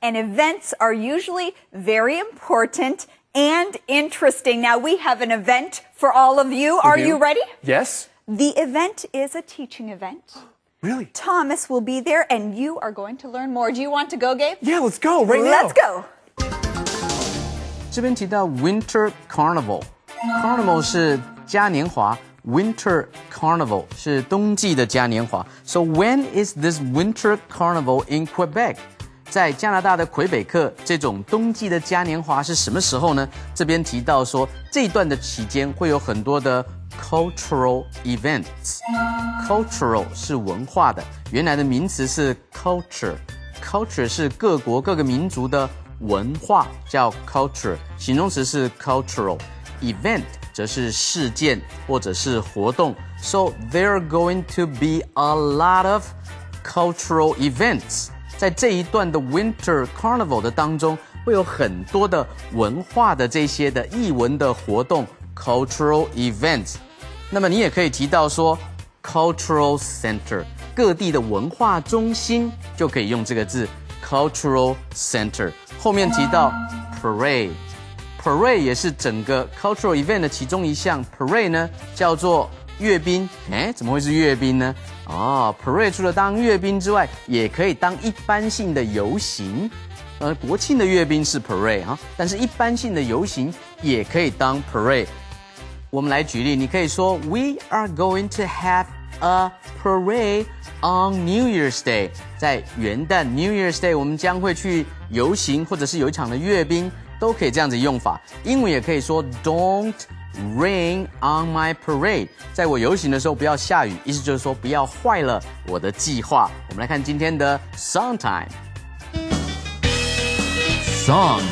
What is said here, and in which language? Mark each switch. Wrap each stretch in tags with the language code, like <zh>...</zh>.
<en>And events are usually very important and interesting. Now we have an event for all of you. Are you ready? Yes. The event is a teaching event. Really? Thomas will be there, and you are going to learn more. Do you want to go, Gabe? Yeah, let's go right now. Let's go.</en> <zh>这边提到 Winter Carnival。Carnival 是嘉年华 ，Winter Carnival 是冬季的嘉年华。</zh> <en>So when is this Winter Carnival in Quebec？</en> <zh>在加拿大的魁北克，这种冬季的嘉年华是什么时候呢？这边提到说，这一段的期间会有很多的 cultural events。cultural 是文化的，原来的名词是 culture。culture 是各国各个民族的文化，叫 culture。形容词是 cultural。event 则是事件或者是活动。</zh> <en>So there are going to be a lot of cultural events。</en> <zh>在这一段的 Winter Carnival 的当中，会有很多的文化的这些的艺文的活动 cultural events。那么你也可以提到说 cultural center， 各地的文化中心就可以用这个字 cultural center。后面提到 parade。parade 也是整个 cultural event 的其中一项。parade 呢叫做阅兵，怎么会是阅兵呢？哦，parade 除了当阅兵之外，也可以当一般性的游行。国庆的阅兵是 parade 哈，但是一般性的游行也可以当 parade。我们来举例，你可以说</zh> <en>We are going to have a parade on New Year's Day。</en> <zh>在元旦 New Year's Day， 我们将会去游行，或者是有一场的阅兵，都可以这样子用法。英文也可以说</zh> <en>Don't rain on my parade。</en> <zh>在我游行的时候不要下雨，意思就是说不要坏了我的计划。我们来看今天的 Song Time。Song</zh>